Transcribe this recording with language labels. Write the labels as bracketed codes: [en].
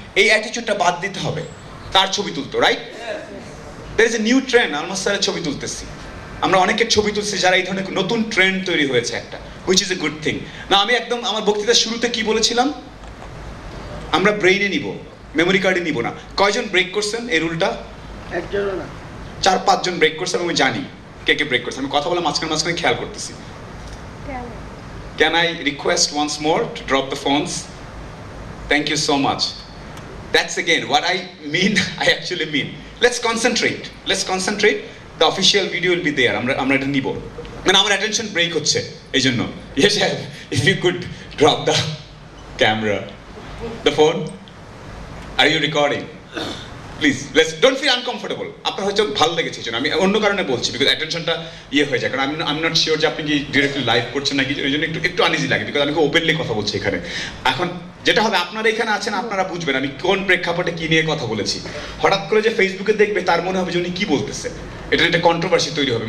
[bn] এই অ্যাটিটিউডটা বাদ দিতে হবে। তার ছবি তুলতো, right? [en] there is a new trend, [bn] Almas স্যারের ছবি তুলতেছি, আমরা অনেকের ছবি তুলছি যারা এই ধরনের নতুন ট্রেন্ড তৈরি হয়েছে একটা, [en] Which is a good thing. [bn] না আমি একদম আমার বক্তৃতার শুরুতে কি বলেছিলাম, আমরা ব্রেইনে নিব, মেমোরি কার্ডে নিব না। কয়জন ব্রেক করছেন এই রুলটা? একজনও না। 4-5 জন ব্রেক করছেন, আমি জানি কে কে ব্রেক করছে। আমি কথা বলে মাঝখানে মাঝখানে খেয়াল করতেছি। [en] Can I request once more to drop the phones? Thank you so much. That's again what I mean. I actually mean. Let's concentrate. Let's concentrate. The official video will be there. [bn] আমরা এটা নিব। মানে আমার attention break হচ্ছে এই জন্য। [en] Yes, if you could drop the camera, the phone. Are you recording? Please, don't feel uncomfortable. [bn] আপনার হয়তো ভালো লেগেছে এই জন্য, আমি অন্য কারণে বলছি, বিকজ অ্যাটেনশনটা হয়ে যায়, কারণ আমি নট শিওর যে আপনি কি ডিরেক্টলি লাইভ করছেন নাকি, এই জন্য একটু আনইজি লাগে, বিকজ আমি খুব ওপেনলি কথা বলছি এখানে। এখন যেটা হবে, আপনারা এখানে আছেন, আপনারা বুঝবেন আমি কোন প্রেক্ষাপটে কি নিয়ে কথা বলেছি। হঠাৎ করে যে ফেসবুকে দেখবে তার মনে হবে যে উনি কি বলতেছে, এটা একটা কন্ট্রোভার্সি তৈরি হবে।